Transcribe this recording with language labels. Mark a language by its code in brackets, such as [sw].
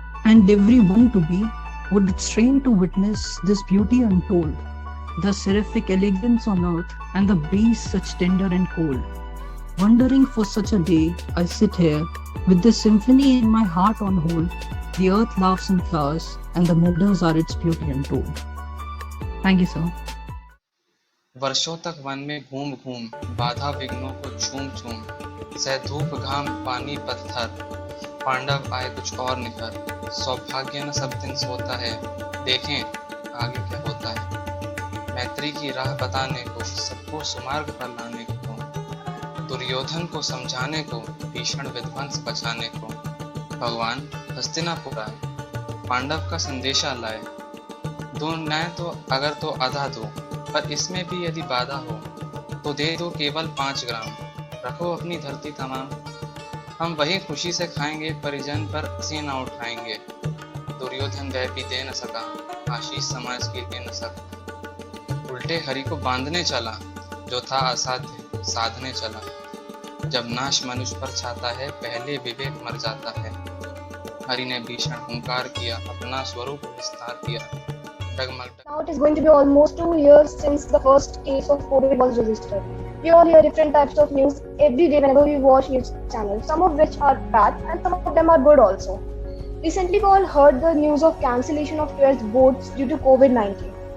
[en] and everyone to be, would strain to witness this beauty untold, the seraphic elegance on earth, and the breeze such tender and cold. Wondering for such a day, I sit here, with this symphony in my heart on hold. The earth laughs and flowers, and the meadows are its beauty untold. Thank you, sir. [hi] वर्षों तक one में घूम घूम, बाधा विघ्नों को छूम छूम, सह धूप घाम पानी पत्थर, पांडव आए कुछ और निखर। सौभाग्य न सब दिन सोता है, देखें आगे क्या होता है। मैत्री की राह बताने को, सबको सुमार्ग पर लाने को, दुर्योधन को समझाने को, भीषण विध्वंस बचाने को, भगवान हस्तिनापुर आए, पांडव का संदेशा लाए। दो न्याय तो अगर तो आधा दो, पर इसमें भी यदि बाधा हो तो दे दो केवल 5 ग्राम। रखो अपनी धरती तमाम, हम वही खुशी से खाएंगे, परिजन पर हंसी न उठाएंगे। दुर्योधन वह भी दे न सका, आशीष समाज की ले न सका। उल्टे हरि को बांधने चला, जो था असाध्य साधने चला। जब नाश मनुष्य पर छाता है, पहले विवेक मर जाता है। हरि ने भीषण हुंकार किया, अपना स्वरूप विस्तार किया। [en] Now it is going to be almost 2 years since the first case of COVID was registered. We all hear different types of news every day whenever we watch news channels, some of which are bad and some of them are good also. Recently we all heard the news of cancellation of 12th boards due to COVID-19.